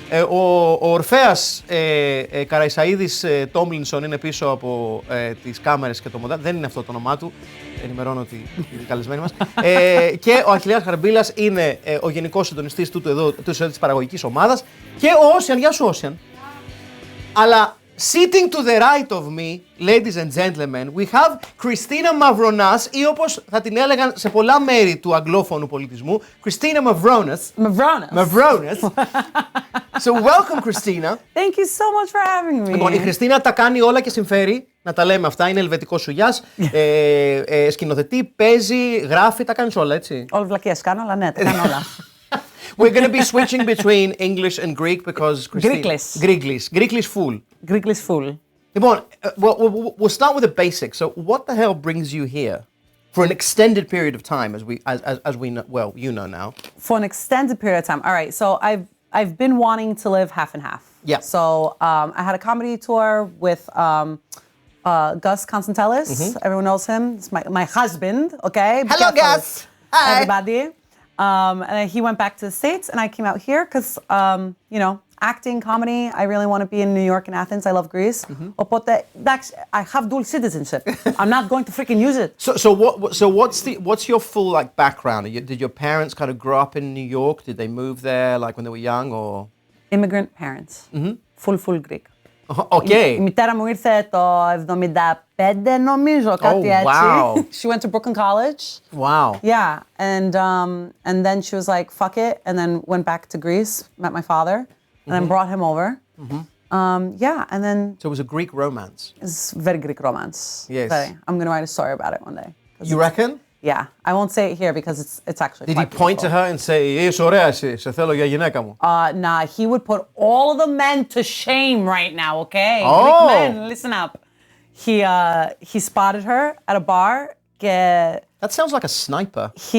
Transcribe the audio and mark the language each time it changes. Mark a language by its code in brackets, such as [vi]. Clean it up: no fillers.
[el] Ο Ορφέας Καραϊσαΐδης Τόμλινσον είναι πίσω από τις κάμερες και το μοντάζ. Δεν είναι αυτό το όνομά του. Ενημερώνω ότι είναι καλεσμένοι μας. Και ο Αχιλλέας Χαρμπίλας είναι ο γενικός συντονιστής της παραγωγικής ομάδας. Και ο Όσιαν, γεια σου Όσιαν. [en] Αλλά sitting to the right of me, ladies and gentlemen, we have Christina Mavronas, [el] ή όπως θα την έλεγαν σε πολλά μέρη του αγγλόφωνου πολιτισμού, [en] Christina Mavronas. Mavronas. So welcome, Christina. Thank you so much for having me. [el] Λοιπόν, η Χριστίνα τα κάνει όλα και συμφέρει, να τα λέμε αυτά, είναι ελβετικός σουλιάς, σκηνοθετεί, παίζει, γράφει, τα κάνεις όλα, έτσι. Όλα βλακίες κάνω, αλλά ναι, τα κάνω όλα. [en] We're going to be switching between English and Greek because Christina... Greeklish full. Greeklish full. Λοιπόν, we'll start with the basics. So, what the hell brings you here for an extended period of time, as we know, well, you know now? For an extended period of time. All right. So I've been wanting to live half and half. Yeah. So I had a comedy tour with Gus Constantelis. Mm-hmm. Everyone knows him. It's my husband. Okay. Hello, Gus. Hi. Everybody. And he went back to the States, and I came out here because, you know, acting, comedy. I really want to be in New York and Athens. I love Greece. Mm-hmm. I have dual citizenship. I'm not going to freaking use it. So what's your full like background? Did your parents kind of grow up in New York? Did they move there like when they were young, or? Immigrant parents. Mm-hmm. Full Greek. Okay. [el] Η μητέρα μου ήρθε το 75 νομίζω, κάτι έτσι. [en] Wow. She went to Brooklyn College. Wow. Yeah, and then she was like, fuck it, and then went back to Greece, met my father, and then brought him over. Mm-hmm. Yeah, and then... So it was a Greek romance. It's very Greek romance. Yes. I'm going to write a story about it one day. You reckon? Yeah, I won't say it here because it's actually Did he point to her and say, [el] είσαι ωραία εσύ, σε θέλω για γυναίκα μου? [en] Nah, he would put all of the men to shame right now, okay? Oh! Greek men, listen up. He spotted her at a bar. That sounds like a sniper.